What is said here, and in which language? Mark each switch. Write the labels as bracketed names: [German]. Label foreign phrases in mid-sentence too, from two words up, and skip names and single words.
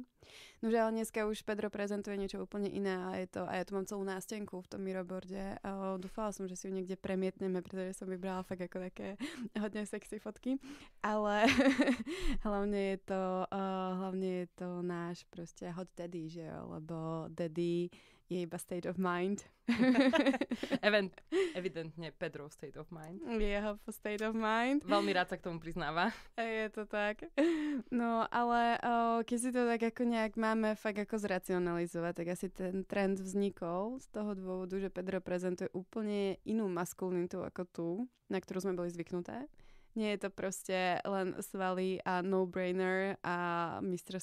[Slovak] No že ale dneska už Pedro prezentuje niečo úplne iné a ja tu mám celú nástenku v tom Mirrorboarde. Dúfala som, že si ju niekde premietneme, pretože som vybrala fakt ako také hodne sexy fotky. Ale hlavne je to náš proste [English] hot daddy, [Slovak] že jo? Lebo daddy je iba [English] state of mind. [Slovak] Evidentne Pedro [English] state of mind. [Slovak] Jeho [English] state of mind. [Slovak] Veľmi rád sa k tomu priznáva. Je to tak. No, ale keď si to tak ako nejak máme fakt ako zracionalizovať, tak asi ten trend vznikol z toho dôvodu, že Pedro prezentuje úplne inú maskulinitu ako tú, na ktorú sme boli zvyknuté. Nie je to proste len svaly a no-brainer a Mr.